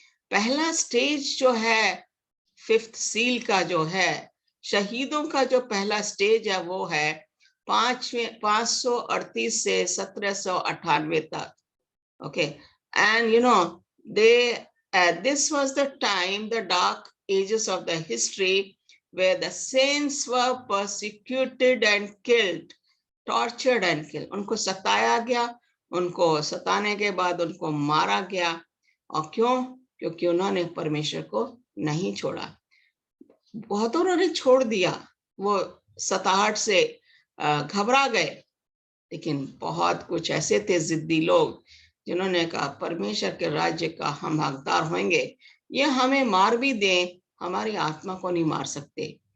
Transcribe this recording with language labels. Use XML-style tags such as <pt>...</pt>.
<hi>पहला स्टेज जो है 5th सील का जो है, शहीदों का जो पहला स्टेज है वो है 538 से 1798 तक।</hi> <en>Okay, and you know this was the time, the dark ages of the history, where the saints were persecuted and killed, tortured and killed.</en> <hi>उनको सताया गया, उनको सताने के बाद उनको मारा गया। और क्यों? क्योंकि उन्होंने परमेश्वर को नहीं छोड़ा। बहुत उन्होंने छोड़ दिया, वो सताहट से घबरा गए, लेकिन बहुत कुछ ऐसे थे जिद्दी लोग जिन्होंने कहा परमेश्वर के राज्य का हम हकदार होंगे, ये हमें मार भी दें, हमारी आत्मा को नहीं मार सकते।</hi>